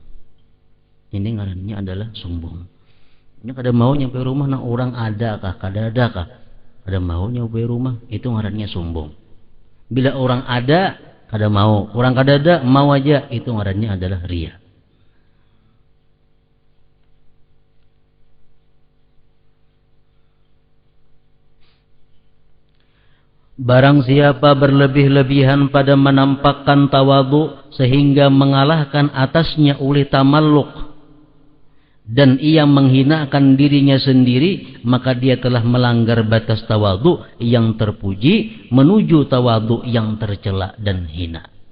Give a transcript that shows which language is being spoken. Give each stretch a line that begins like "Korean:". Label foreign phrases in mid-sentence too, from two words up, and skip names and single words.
Banjar: Ini ngarannya adalah sombong. Ini kada mau nyapu rumah nang orang ada kah, kada ada kah? Kada mau nyapu rumah, itu ngarannya sombong. Bila orang ada, kada mau. Orang kada ada, mau aja, itu ngarannya adalah riya.
Indonesian: Barang siapa berlebih-lebihan pada menampakkan tawadhu sehingga mengalahkan atasnya oleh tamalluk dan ia menghinakan dirinya sendiri, maka dia telah melanggar batas tawadhu yang terpuji menuju tawadhu yang tercela dan hina.